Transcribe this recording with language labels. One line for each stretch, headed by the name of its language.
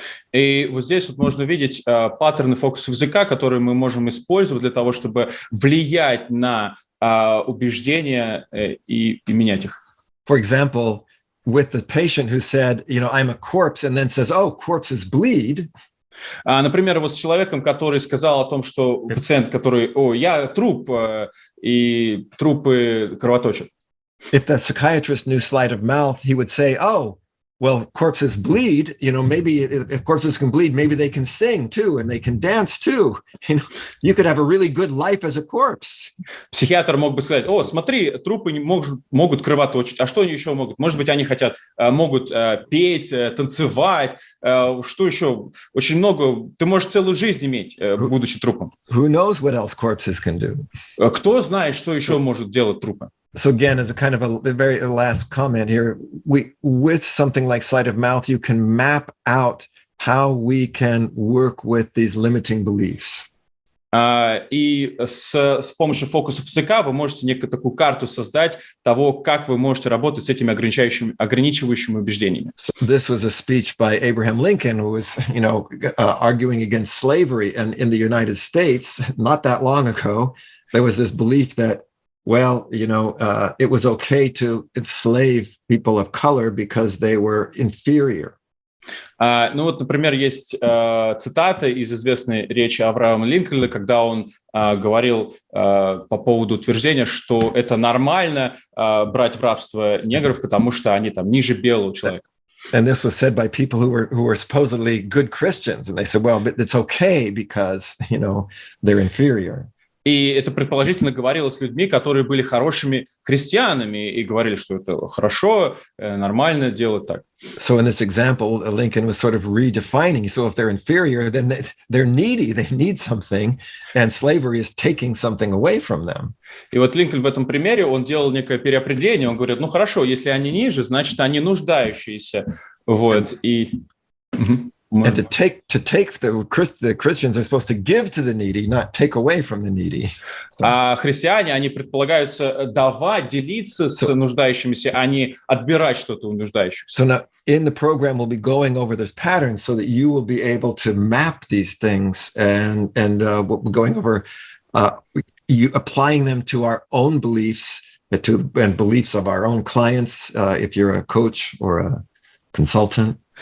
Russian: И вот здесь можно видеть паттерны фокусов языка, которые мы можем использовать для того, чтобы влиять на убеждения и менять их.
English: For example, with the patient who said, I'm a corpse, and then says, oh, corpses bleed.
Russian: Например, вот с человеком, который сказал о том, что пациент, который, я труп, и трупы кровоточат.
English: If the psychiatrist knew sleight of mouth, he would say, oh, well, corpses bleed, maybe if corpses can bleed, maybe they can sing too, and they can dance too. You could have a really good life as a corpse.
Russian: Психиатр мог бы сказать, смотри, трупы могут кровоточить, а что они еще могут? Может быть, они могут петь, танцевать, что еще? Очень много. Ты можешь целую жизнь иметь, будучи трупом.
English: Who knows what else corpses can do?
Russian: Кто знает, что еще может делать трупы?
English: So again, as a kind of a very last comment here, with something like sleight of mouth, you can map out how we can work with these limiting beliefs.
Russian: И с помощью фокусов языка вы можете некую такую карту создать того, как вы можете работать с этими ограничивающими убеждениями.
English: This was a speech by Abraham Lincoln, who was, arguing against slavery. And in the United States, not that long ago, there was this belief that well, it was okay to enslave people of color because they were inferior.
Russian: Ну вот, например, есть цитата из известной речи Авраама Линкольна, когда он говорил по поводу утверждения, что это нормально брать в рабство негров, потому что они там ниже белого человека.
English: And this was said by people who were supposedly good Christians, and they said, well, but it's okay because, they're inferior.
Russian: И это предположительно говорилось с людьми, которые были хорошими христианами и говорили, что это хорошо, нормально делать так.
English: So in this example, Lincoln was sort of redefining. So if they're inferior, then they're needy, they need something, and slavery is taking something away from them.
Russian: И вот Линкольн в этом примере, он делал некое переопределение, он говорит, ну хорошо, если они ниже, значит, они нуждающиеся. Вот, и...
English: And to take the Christians are supposed to give to the needy, not take away from the needy.
Russian: А христиане, они предполагаются давать, делиться с нуждающимися, а не отбирать что-то у нуждающихся.
English: So now in the program, we'll be going over those patterns so that you will be able to map these things and we'll be going over you applying them to our own beliefs and beliefs of our own clients, if you're a coach or a consultant.